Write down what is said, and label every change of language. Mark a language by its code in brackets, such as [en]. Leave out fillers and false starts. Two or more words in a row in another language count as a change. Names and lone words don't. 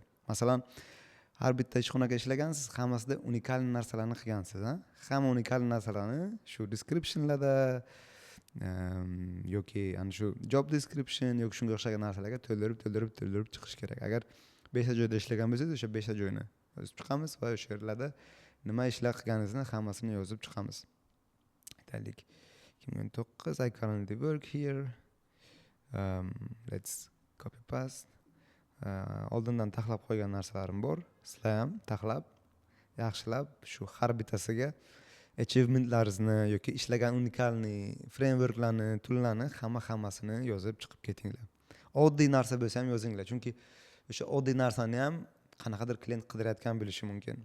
[uz] Masalan, har bitta ishxonaga ishlagansiz, hammasida unikal narsalarni qilgansiz, Hamma unikal narsalarni shu descriptionlarda yoki ana shu [en] job description [uz] yoki shunga o'xshagan narsalarga to'ldirib chiqish kerak. Agar 5 joyda ishlagan bo'lsangiz, o'sha 5 joyni yozib chiqamiz va o'sha yerlarda nima ishlar qilganingizni hammasini yozib chiqamiz. [en] Aytaylik, 2009 I currently work here. Let's copy paste. [uz] Oldindan taxlab qo'ygan narsalarim bor. Sizlar ham taxlab, yaxshilab shu har bittasiga achievementlaringizni yoki ishlagan unikalni frameworklarni, toollarni hammasini yozib chiqib ketinglar. Oddiy narsa bo'lsa ham yozinglar, chunki o'sha oddiy narsani ham qanaqadir klient qidirayotgan bo'lishi mumkin.